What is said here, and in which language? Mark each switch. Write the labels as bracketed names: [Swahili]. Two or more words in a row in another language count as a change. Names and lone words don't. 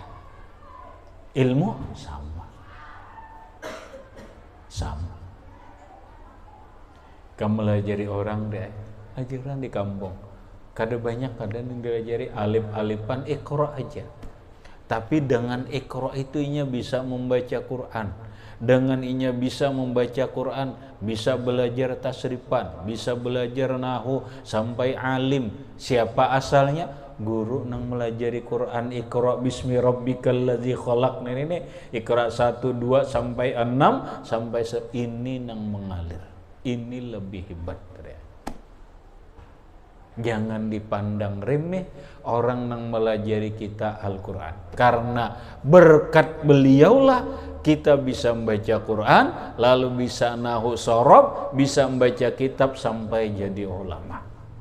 [Banjar] Ilmu sama. Kamu melajari orang deh, ajaran di kampung. Kada banyak kada yang diajari alif-alifan, iqra aja. Tapi dengan iqra itu inya bisa membaca Quran. Dengan inya bisa membaca Quran, bisa belajar tasrifan, bisa belajar nahu sampai alim. Siapa asalnya? Guru nang melajari Quran, [Arabic] اقرأ باسم ربك الذي خلق. [Banjar] Ini Iqra 1 2 sampai 6 sampai ini nang mengalir. Ini lebih hebat ya. Jangan dipandang remeh orang nang melajari kita Al-Quran. Karena berkat beliaulah kita bisa membaca Quran, lalu bisa nahu sorob, bisa membaca kitab sampai jadi ulama.